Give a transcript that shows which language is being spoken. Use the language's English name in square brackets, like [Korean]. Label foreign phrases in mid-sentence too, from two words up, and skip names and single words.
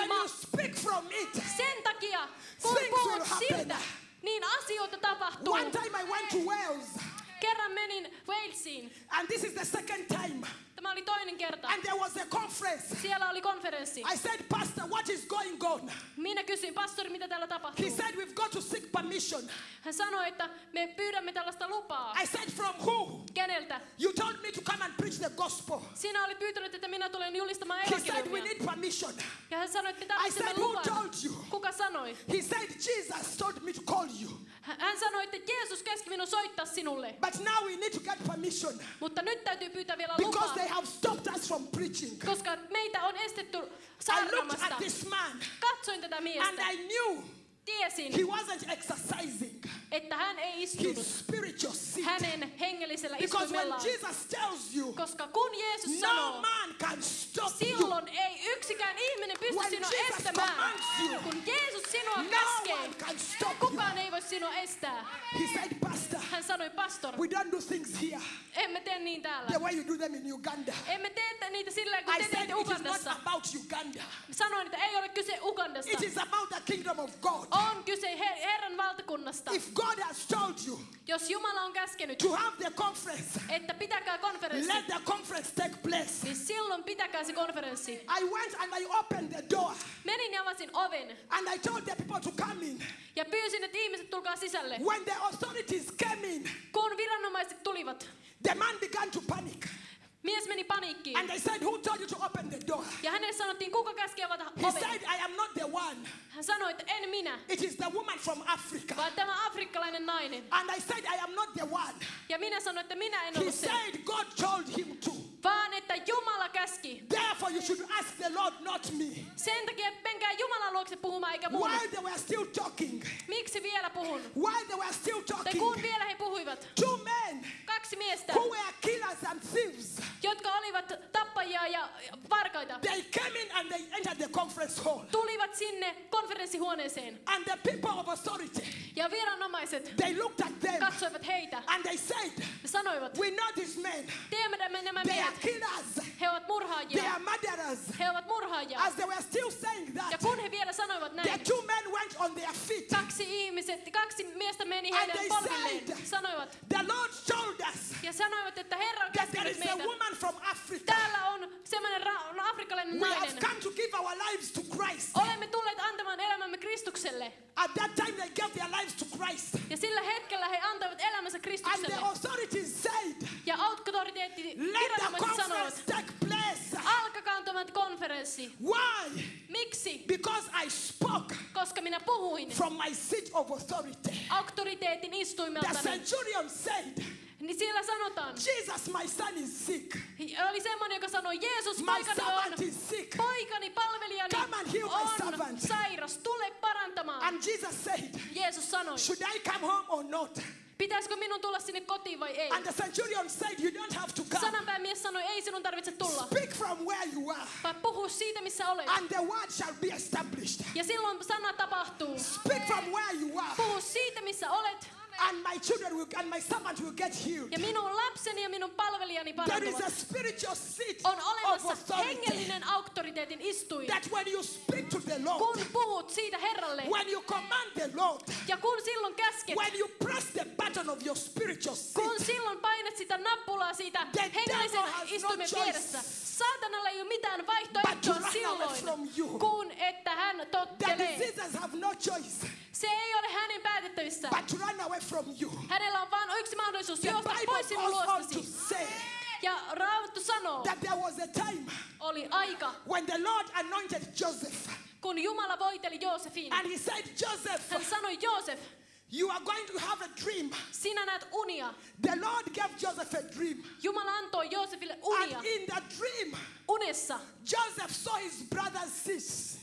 [Finnish] voima. [English] you speak from it, [Finnish] Sen takia, kun [English] Things will [Finnish] puhut [English] happen. [Finnish] siltä, niin asioita tapahtuu. [English] one time I went to Wales, [Finnish] Kerran menin Walesiin. [English] and this is the second time, [Finnish] Tämä oli toinen kerta. [English] and there was a conference. [Finnish] Siellä oli konferenssi. [English] I said, Pastor, what is going on? [Finnish] Minä kysyin, pastori, mitä täällä tapahtuu? [English] He said, we've got to seek permission. [Finnish] Hän sanoi, että me pyydämme tällaista lupaa. [English] I said, from who? [Finnish] Keneltä? [English] You told me to come and preach the gospel. [Finnish] Sinä olit pyytänyt, että minä tulen julistamaan [English] He said, we [Finnish] evankeliumia. [English] need permission. [Finnish] Ja hän sanoi, että me [English] I [Finnish] tarvitsemme [English] said, who [Finnish] luvan. [English] told you? [Finnish] Kuka sanoi? [English] He said, Jesus told me to call you. [Finnish] Hän sanoi, että Jeesus käski minun soittaa sinulle. [English] But now we need to get permission [Finnish] Mutta nyt täytyy pyytää vielä [English] because [Finnish] lupaa, [English] they have stopped us from preaching. [Finnish] koska meitä on estetty [English] I looked [Finnish] saarnaamasta. [English] at this man [Finnish] Katsoin tätä [English] and [Finnish] miestä. [English] I knew [Finnish] Tiesin, [English] he wasn't exercising [Finnish] että hän ei istunut [English] his spiritual seat. [Finnish] hänen hengellisellä [English] Because when [Finnish] istuimellaan. [English] Jesus tells you, [Finnish] Koska kun Jeesus [English] no [Finnish] sanoo, [English] man can stop you. [Finnish] silloin ei yksikään ihminen pysty [English] When [Finnish] sinua [English] Jesus [Finnish] estämään. [English] commands you, [Finnish] Kun Jeesus sinua [English] No [Finnish] käskee, [English] one can stop you. [Finnish] kukaan ei voi sinua estää. [English] He said, Pastor, [Finnish] Hän sanoi, [English] pastor, we don't do things here [Finnish] emme tee niin täällä. [English] the way you do them in Uganda. [Finnish] Emme tee niitä sillä kun [English] I [Finnish] te [English] said, [Finnish] teette [English] it is not [Finnish] Ugandassa. [English] about Uganda. [Finnish] Sanoin, että ei ole kyse Ugandasta. [English] It is about the kingdom of God. [Finnish] On kyse Herran valtakunnasta. [English] If God has told you [Finnish] Jos Jumala on käskenyt, [English] to have the conference, [Finnish] että pitäkää konferenssi, [English] let the conference take place. [Finnish] niin silloin pitäkää se konferenssi. [English] I went and I opened the door [Finnish] Menin ja avasin oven [English] and I told the people to come in. [Finnish] ja pyysin, että ihmiset tulkaa sisälle. [English] When the authorities came in, [Finnish] Kun viranomaiset tulivat, [English] the man began to panic. [Finnish] mies meni paniikkiin. [English] And they said, who told you to open the door? [Finnish] Ja hänelle sanottiin, kuka käski avata [English] He [Finnish] oven? [English] said, I am not the one. [Finnish] Hän sanoi, että en minä, [English] It is the woman from Africa. [Finnish] vaan tämä afrikkalainen nainen. [English] And I said, I am not the one. [Finnish] Ja minä sanoin, että minä en [English] He [Finnish] ollut se, [English] said, God told him to. [Finnish] vaan että Jumala käski. [English] Therefore, you should ask the Lord, not me. [Finnish] Sen takia menkää Jumalan luokse puhumaan eikä mulle. [English] While they were still talking, [Finnish] Miksi vielä puhun? [English] while they were still [Finnish] Tai [English] talking, [Finnish] kun vielä he puhuivat, [English] two men [Finnish] kaksi miestä, [English] who were killers and thieves, [Finnish] jotka olivat tappajia murhaajia ja varkaita. [English] They came in and they entered the conference hall. [Finnish] Tulivat sinne konferenssihuoneeseen. [English] And the people of authority, [Finnish] Ja viranomaiset [English] they looked at them [Finnish] katsoivat heitä [English] and they said, [Finnish] ja sanoivat, [English] we know these men. [Finnish] tiedämme nämä [English] They are [Finnish] miehet, [English] killers. [Finnish] he ovat [English] They [Finnish] murhaajia, [English] are murderers. [Finnish] he ovat murhaajia. [English] As they were still saying [Finnish] Ja [English] that, [Finnish] kun he vielä sanoivat [English] the [Finnish] näin, [English] two men went on their feet. [Finnish] kaksi miestä meni [English] And [Finnish] heidän [English] they [Finnish] polvilleen, [English] said, [Finnish] sanoivat, [English] the Lord showed us [Finnish] ja sanoivat, että Herra on [English] that there [Finnish] käskenyt [English] is a [Finnish] meitä. [English] woman from Africa. [Finnish] Täällä on semmoinen afrikkalainen [English] We have [Finnish] nainen. [English] come to give our lives to Christ. [Finnish] Olemme tulleet antamaan elämämme Kristukselle. [English] At that time they gave their lives to Christ. [Finnish] Ja sillä hetkellä he antoivat elämänsä [English] And [Finnish] Kristukselle. [English] the authorities said, [Finnish] Ja auktoriteetti [English] let the [Finnish] viranomaiset [English] conference [Finnish] sanoivat, [English] take place. [Finnish] alkakaa tämä konferenssi. [English] Why? [Finnish] Miksi? [English] Because I spoke [Finnish] Koska minä puhuin [English] from my seat of authority. [Finnish] auktoriteetin [English] The [Finnish] istuimeltani. [English] centurion said, [Finnish] Niin siellä sanotaan, [English] Jesus, my son is sick. [Finnish] oli semmoinen, joka sanoi, Jeesus, [English] My [Finnish] poikani [English] servant [Finnish] on, [English] is sick. [Finnish] poikani, palvelijani [English] Come and heal my [Finnish] on [English] servant. [Finnish] sairas, tule parantamaan. [English] And Jesus said, [Finnish] Jeesus sanoi, [English] should I come home or not? [Finnish] pitäisikö minun tulla sinne kotiin vai ei? [English] And the centurion said, you don't have to come. [Finnish] Sananpäämies sanoi, ei sinun tarvitse tulla, [English] Speak from where you are. [Finnish] vaan puhu siitä, missä olet. [English] And the word shall be established. [Finnish] Ja silloin sana tapahtuu. [English] Speak from where you are. [Finnish] Puhu siitä, missä olet. [English] And my children will, and my servant will get healed. [Finnish] Ja minun lapseni ja minun palvelijani [English] There is a [Finnish] parantuvat. [English] spiritual seat [Finnish] On [English] of [Finnish] olemassa [English] authority. [Finnish] hengellinen auktoriteetin istuin. [English] That when you speak to the Lord, [Finnish] Kun puhut siitä Herralle [English] when you command the Lord, [Finnish] ja kun silloin käsket, [English] when you press the button of your spiritual [Finnish] kun [English] seat, [Finnish] silloin painat sitä nappulaa siitä [English] The [Finnish] hengellisen [English] devil has no [Finnish] istuimen [English] choice [Finnish] vieressä, saatanalla ei ole mitään [English] but to [Finnish] vaihtoehtoa [English] run away [Finnish] silloin, [English] from you. [Finnish] kun että hän [English] The [Finnish] tottelee. [English] diseases have no choice [Finnish] Se ei ole hänen päätettävissä. [English] but to run away from you. [Finnish] Hänellä on vain yksi mahdollisuus [English] The [Finnish] juosta [English] Bible [Finnish] pois sinun [English] goes on to [Finnish] luostasi. [English] say [Finnish] Ja Raamattu sanoo, [English] that there was a time [Finnish] oli aika, [English] when the Lord anointed Joseph. [Finnish] kun Jumala voiteli Joosefin. [English] And he said, Joseph, [Finnish] Hän sanoi, Joosef, [English] you are going to have a dream. [Finnish] sinä näet unia. [English] The Lord gave Joseph a dream. [Finnish] Jumala antoi Joosefille unia. [English] And in that dream, [Finnish] Unessa [English] Joseph saw his brothers cease.